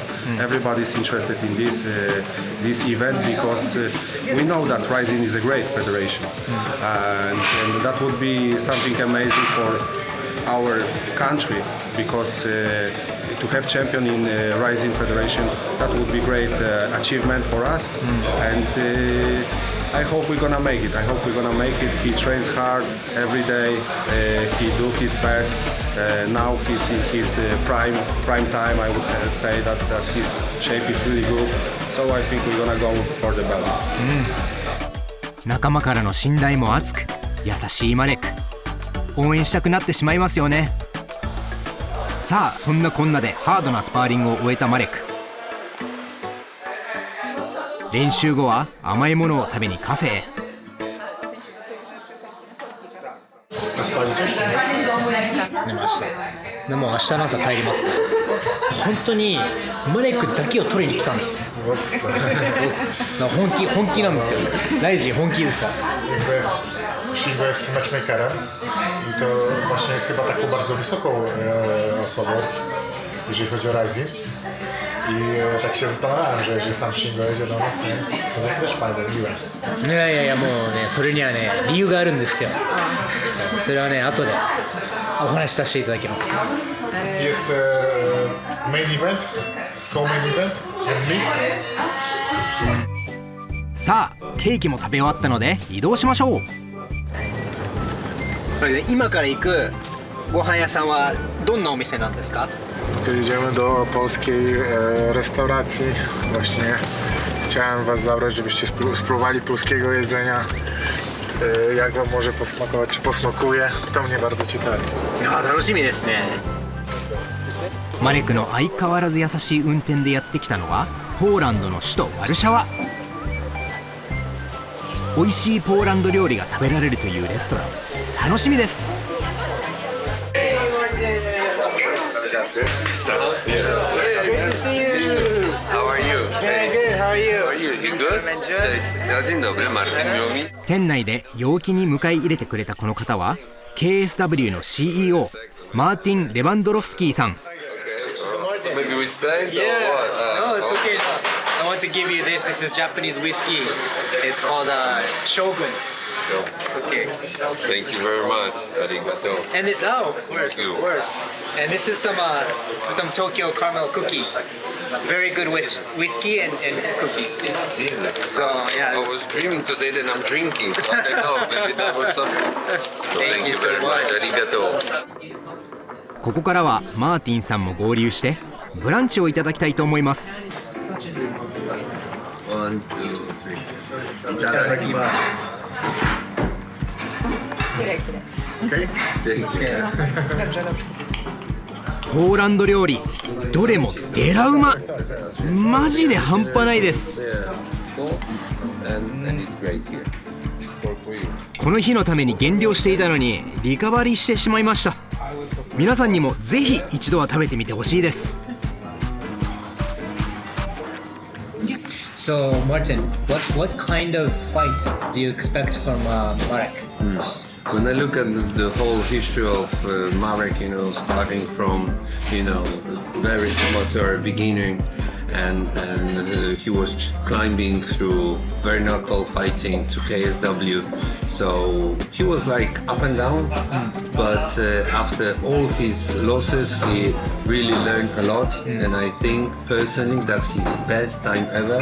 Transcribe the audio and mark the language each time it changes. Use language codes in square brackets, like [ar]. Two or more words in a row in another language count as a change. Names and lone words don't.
[en] Everybody's interested in this event because we know that Rizin is a great federation, and that would be something amazing for our country because to have champion in Rizin Federation, that would be great achievement for us, and I hope we're gonna make it. I hope we're gonna make it. He trains hard every day. He do his best. Now he's in his prime time. I would say that his shape is really good. So I think we're gonna go for the belt. [ja] 仲間からの信頼も厚く、優しいマレク。応援したくなってしまいますよね。さあそんなこんなでハードなスパーリングを終えたマレク。練習後は甘いものを食べにカフェへ。寝ました。でも明日の朝帰りますから。本当にマレクだけを取りに来たんですよ。本気なんですよ。ライジン本気ですか？ [pl] Shigo jest matchmakerem i to właśnie jest chyba taką bardzo wysoką osobą, jeżeli chodzi o Rizin. I tak się zastanawiałem, że jeżeli sam Shingo jedzie do nas, nie, to takie też fajne, miłe. [ja] いやいやいやもうねそれにはね理由があるんですよそれはね後でお話しさせていただきます [en] Jest main event, co-main event, and me. [ja] さあケーキも食べ終わったので移動しましょう。これで今から行くご飯屋さんはどんなお店なんですか？ To idziemy do polskiej restauracji. Właśnie chciałem was zabrać, żebyście spróbowali polskiego jedzenia. Jak wam może posmakować, czy posmakuje, to mnie bardzo ciekawi. あ楽しみですね。マレクの相変わらず優しい運転でやってきたのはポーランドの首都ワルシャワ。美味しいポーランド料理が食べられるというレストラン、楽しみです。 [en] How are you? Very good, how are you? How are you? You good? [pl] Dzień dobry, Martin Miłomi. [ja] 店内で陽気に迎え入れてくれたこの方は KSW の CEO マーティン・レバンドロフスキーさん。 [en] Maybe we stay? No, it's okay. I want to give you this. This is Japanese whiskey. It's called Shogun. It's okay. Thank you very much. Arigato. And this, oh, of course, of course. And this is some Tokyo caramel cookie. Very good with whiskey and cookies. Jesus. So yeah. I was dreaming today that I'm drinking. I don't know, maybe that was something. So Thank you so very much. Arigato. [ja] ここからはマーティンさんも合流してブランチをいただきたいと思います。 1, 2, 3. いただきます。ポーランド料理どれもデラうま、マジで半端ないです。この日のために減量していたのにリカバリーしてしまいました。皆さんにもぜひ一度は食べてみてほしいです。 [en] So Martin, what kind of fight do you expect from Marek? When I look at the whole history of Marek, you know, starting from, you know, very amateur beginning, and he was climbing through bare knuckle fighting to KSW, so he was like up and down, but after all his losses he really learned a lot, and I think personally that's his best time ever.